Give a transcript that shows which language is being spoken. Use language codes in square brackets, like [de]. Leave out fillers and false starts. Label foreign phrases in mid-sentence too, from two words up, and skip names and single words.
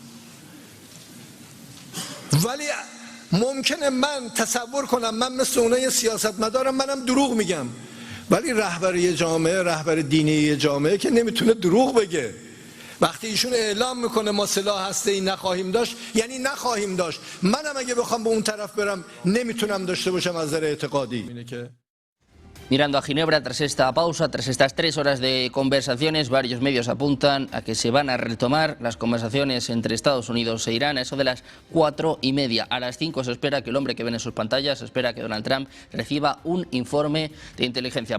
[fa] ولی ممکنه من تصور کنم من مثل اونای سیاستمدارم منم دروغ میگم ولی رهبر یه جامعه رهبر دینی یه جامعه که نمیتونه دروغ بگه وقتی ایشون اعلام میکنه ما سلاح هسته‌ای نخواهیم داشت یعنی نخواهیم داشت منم اگه بخوام به اون طرف برم نمیتونم داشته باشم از نظر اعتقادی [es] Mirando a Ginebra, tras esta pausa, tras estas 3 horas de conversaciones, varios medios apuntan a que se van a retomar las conversaciones entre Estados Unidos e Irán a eso de las 4:30. A las 5 se espera que el hombre que ven en sus pantallas, se espera que Donald Trump reciba un informe de inteligencia.